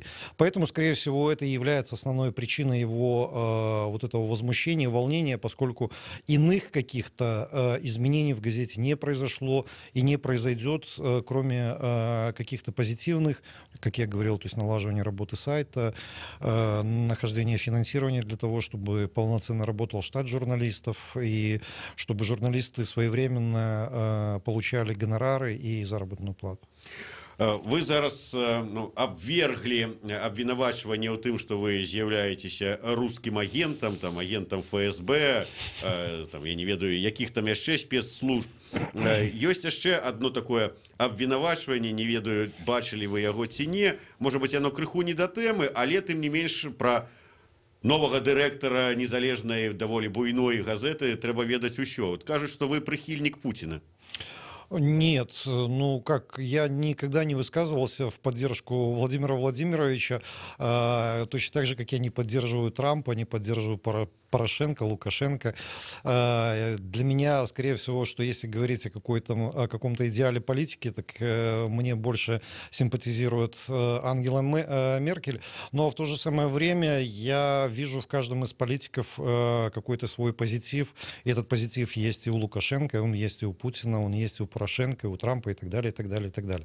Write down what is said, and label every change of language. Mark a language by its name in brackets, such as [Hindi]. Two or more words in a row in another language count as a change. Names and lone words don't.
[Russian] Поэтому, скорее всего, это является основной причиной его вот этого возмущения, волнения, поскольку иных каких-то изменений в газете не произошло и не произойдет, кроме каких-то позитивных, как я говорил, то есть налаживания работы сайта, нахождения финансирования для того, чтобы полноценно работал штат журналистов и чтобы журналисты своевременно получали гонорары и заработную плату. [Belarusian] Вы зараз абверглі абвінавачванне ў тым, што вы з'яўляецеся рускім агентам, там, агентам ФСБ, там, я не ведаю, якіх там яшчэ спецслужб. Ёсць яшчэ одно такое абвінавачванне, не ведаю, бачылі вы яго ці не. Можа быць, яно крыху не да тэмы, але тым не менш пра новага дырэктара незалежнай даволі буйной газеты трэба ведаць усё. Вот кажуць, што вы прыхільнік Путіна. [Russian] Нет, ну как, я никогда не высказывался в поддержку Владимира Владимировича, точно так же, как я не поддерживаю Трампа, не поддерживаю Порошенко, Лукашенко. Для меня, скорее всего, что если говорить о каком-то идеале политики, так мне больше симпатизирует Ангела Меркель, но в то же самое время я вижу в каждом из политиков какой-то свой позитив, и этот позитив есть и у Лукашенко, он есть и у Путина, он есть и у Порошенко, и у Трампа, и так далее, и так далее, и так далее.